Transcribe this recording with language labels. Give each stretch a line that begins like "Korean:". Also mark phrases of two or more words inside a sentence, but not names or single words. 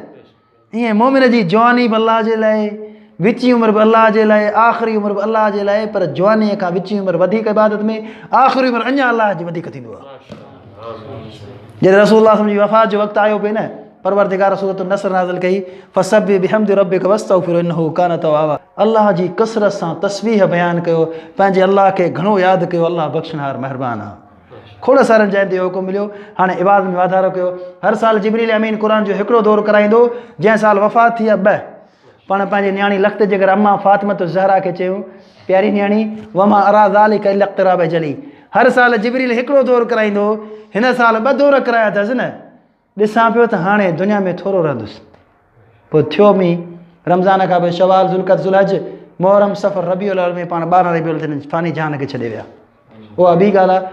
Sindhi: ईअं मोमिन जी जवानी बि अलाह जे लाइ, विची उमिरि बि अलाह जे लाइ, आख़िरी उमिरि बि अलाह जे लाइ, पर जवानीअ खां विची उमिरि वधीक इबादत में, आख़िरी उमिरि अञा अलाह जी वधीक थींदो आहे। जॾहिं रसूलुल्लाह जी वफ़ात जो वक़्तु आयो पिए न, परवरदिगार सूरत नसर नाज़िल कई,
Arabic: فسبح بحمد ربك واستغفره إنه كان توابا.
Sindhi: अलाह जी कसरत सां तस्बीह बयानु कयो, पंहिंजे अलाह खे घणो यादि कयो। अलाह बख़्शनहार महिरबानी आहे। खोड़ सारनि जॻहियुनि ते इहो हुकुम मिलियो। हाणे इबादत में वाधारो कयो। हर साल जिब्रील अमीन क़ुर जो हिकिड़ो दौर कराईंदो, जंहिं साल वफ़ात थी आहे 2। पाण पंहिंजी न्याणी लख़्त जे करे अम्मा फ़ातिमत ज़हरा खे चयूं, प्यारी न्याणी,
Arabic: وما أرى ذلك إلا اقتراب أجلي.
Sindhi: हर साल जिब्रील हिकिड़ो दौर कराईंदो, हिन साल 2 दौर कराया अथसि न। ॾिसां पियो त हाणे दुनिया में थोरो रहंदुसि। पोइ थियो मी रमज़ान खां पोइ शवाल, ज़ुल्क़द, ज़ुलहज, मुहर्रम, सफ़र, रबीउल अव्वल में पाण 12 रबीउल ते फ़ानी जहान खे छॾे विया। उहा ॿी ॻाल्हि आहे।